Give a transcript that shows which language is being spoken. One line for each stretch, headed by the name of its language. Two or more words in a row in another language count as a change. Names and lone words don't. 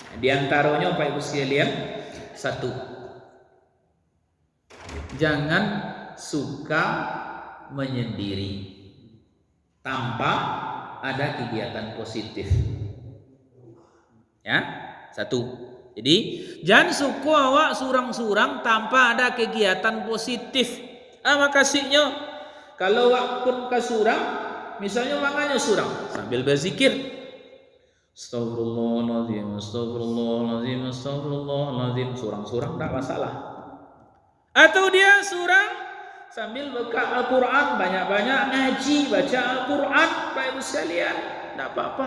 Malay: Di antaranya Bapak Ibu sekalian, satu, jangan suka menyendiri tanpa ada kegiatan positif. Ya, satu. Jadi jangan suka awak surang-surang tanpa ada kegiatan positif. Makasihnya kalau awak pun ke surang, misalnya makanya surang sambil berzikir,
Arabic: أستغفر الله العظيم، أستغفر الله العظيم، أستغفر الله العظيم,
Malay: surang-surang tak masalah. Atau dia surang sambil buka Al-Quran, banyak-banyak ngaji, baca Al-Quran, Bapak Ibu sekalian, tak apa-apa.